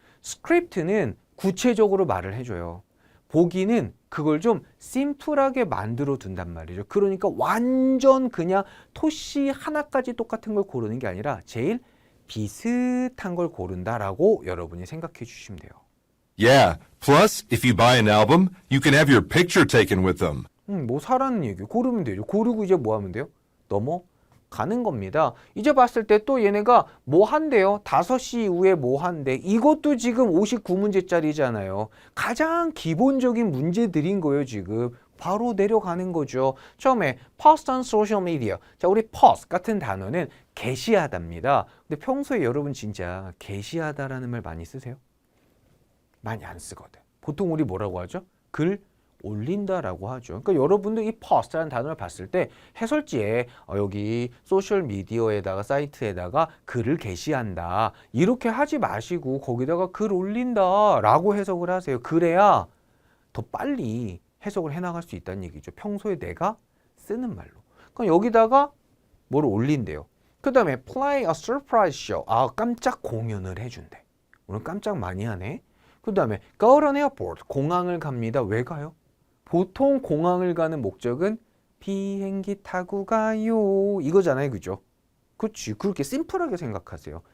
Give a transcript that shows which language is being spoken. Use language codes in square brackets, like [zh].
[ko] 스크립트는 구체적으로 말을 해줘요. 보기는 그걸 좀 심플하게 만들어 둔단 말이죠. 그러니까 완전 그냥 토시 하나까지 똑같은 걸 고르는 게 아니라 제일 비슷한 걸 고른다라고 여러분이 생각해 주시면 돼요. [en] Yeah. Plus, if you buy an album, you can have your picture taken with them. [ko] 뭐 사라는 얘기 고르면 되죠. 고르고 이제 뭐 하면 돼요? 넘어가는 겁니다. 이제 봤을 때 또 얘네가 뭐 한대요? 5시 이후에 뭐 한대? 이것도 지금 59문제짜리잖아요. 가장 기본적인 문제들인 거예요, 지금. 바로 내려가는 거죠. 처음에 [en] post on social media. [ko] 자, 우리 post 같은 단어는 게시하다입니다. 근데 평소에 여러분 진짜 게시하다라는 말 많이 쓰세요? 많이 안 쓰거든. 보통 우리 뭐라고 하죠? 글 올린다라고 하죠. 그러니까 여러분도 이 post라는 단어를 봤을 때 해설지에 여기 소셜 미디어에다가 사이트에다가 글을 게시한다 이렇게 하지 마시고 거기다가 글 올린다라고 해석을 하세요. 그래야 더 빨리 해석을 해나갈 수 있다는 얘기죠. 평소에 내가 쓰는 말로. 그럼 여기다가 뭘 올린대요. 그 다음에 [en] play a surprise show. [ko] 깜짝 공연을 해준대. 오늘 깜짝 많이 하네. 그 다음에 [en] go to an airport. [ko] 공항을 갑니다. 왜 가요? 보통 공항을 가는 목적은 비행기 타고 가요. 이거잖아요. 그죠? 그렇지. 그렇게 심플하게 생각하세요.